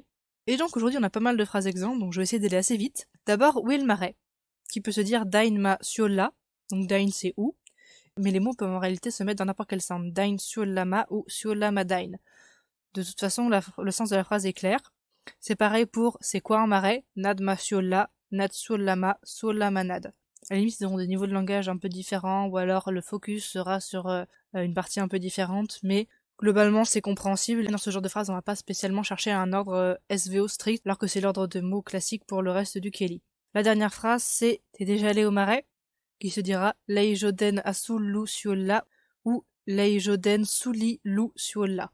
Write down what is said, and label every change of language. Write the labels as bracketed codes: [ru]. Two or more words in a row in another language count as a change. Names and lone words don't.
[fr] Et donc aujourd'hui, on a pas mal de phrases exemples, donc je vais essayer d'aller assez vite. D'abord, où est le marais? Qui peut se dire [art] dain ma siola, [fr] donc dain c'est où, mais les mots peuvent en réalité se mettre dans n'importe quel sens, [art] dain siolama [fr] ou [art] siolama dain. [fr] De toute façon, le sens de la phrase est clair. C'est pareil pour c'est quoi un marais? [art] Nad ma siola, nad solama, solama nad. [fr] À la limite, ils auront des niveaux de langage un peu différents, ou alors le focus sera sur une partie un peu différente, mais globalement c'est compréhensible. Dans ce genre de phrase, on va pas spécialement chercher un ordre SVO strict, alors que c'est l'ordre de mots classique pour le reste du Kelly. La dernière phrase, c'est t'es déjà allé au marais? Qui se dira [art] Leijoden asul lu siola [fr] ou [art] Leijoden suli lu siola.